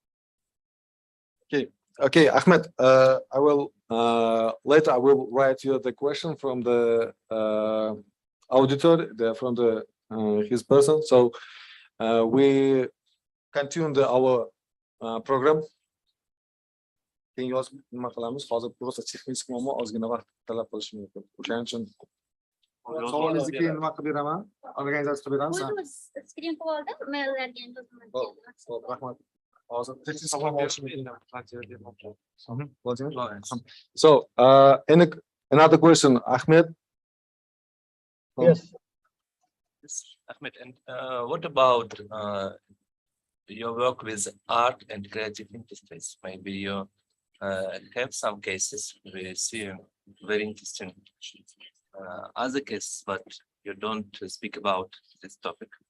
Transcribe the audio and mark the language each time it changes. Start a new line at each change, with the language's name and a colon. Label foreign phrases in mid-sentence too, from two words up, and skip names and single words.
English: Okay, Ahmed, I will later I will write you the question from the auditor, from the his person. So we continue our program.
Uzbek: Nima qilamiz? Hozir просто texnik muammo ozgina vaqt talab qilishi mumkin. O'shaning uchun savolingizni keyin nima qilib beraman? Organizatsiya qilib beraman. Skrin qilib oldim, maillarga Xo'p, rahmat. Hozir texnik savol berishim mumkin.
English: So, another question, Ahmed. Yes. Ahmed, and what about your work with art and creative industries? Maybe you have some cases where you see very interesting other cases, but you don't speak about this topic.